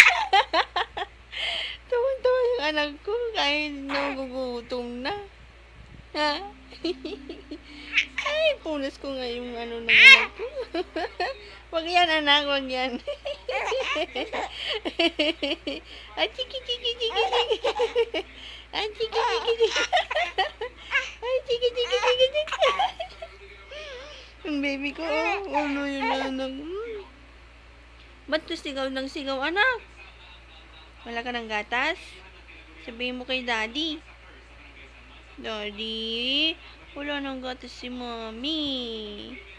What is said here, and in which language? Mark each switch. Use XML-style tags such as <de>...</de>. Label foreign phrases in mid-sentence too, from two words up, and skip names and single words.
<tl>Tawan-tawa yung anak ko kahit nagugutom na. Ha? Ay, punas ko nga yung ano ng anak ko. Wag yan, anak, wag yan. Ay, chiki, chiki, chiki, chiki. Ay, chiki, chiki, chiki. Ay, chiki, chiki, chiki, chiki. Yung baby ko, oh. Ano yun, anak? Ba't to sigaw ng sigaw, anak? Wala ka ng gatas? Sabihin mo kay daddy. Daddy, wala nang gatas si mommy.</tl>